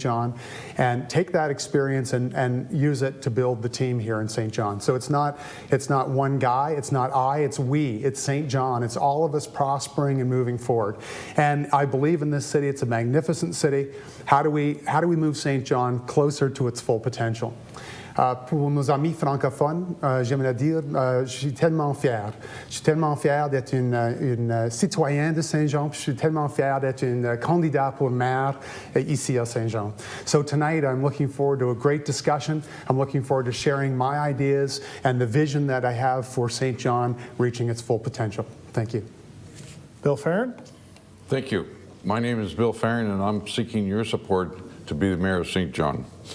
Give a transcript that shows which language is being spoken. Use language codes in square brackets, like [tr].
[en] John, and take that experience and use it to build the team here in St. John. So it's not one guy, it's not I, it's we, it's St. John. It's all of us prospering and moving forward. And I believe in this city. It's a magnificent city. How do we move St. John closer to its full potential? [fr] Pour nos amis francophones, j'aimerais dire, je suis tellement fier. Je suis tellement fier d'être une citoyenne de Saint-Jean, puis je suis tellement fier d'être une candidat pour maire ici à Saint-Jean. [en] So tonight I'm looking forward to a great discussion. I'm looking forward to sharing my ideas and the vision that I have for St. John reaching its full potential. Thank you. Bill Farren. Thank you. My name is Bill Farren, and I'm seeking your support to be the mayor of St. John.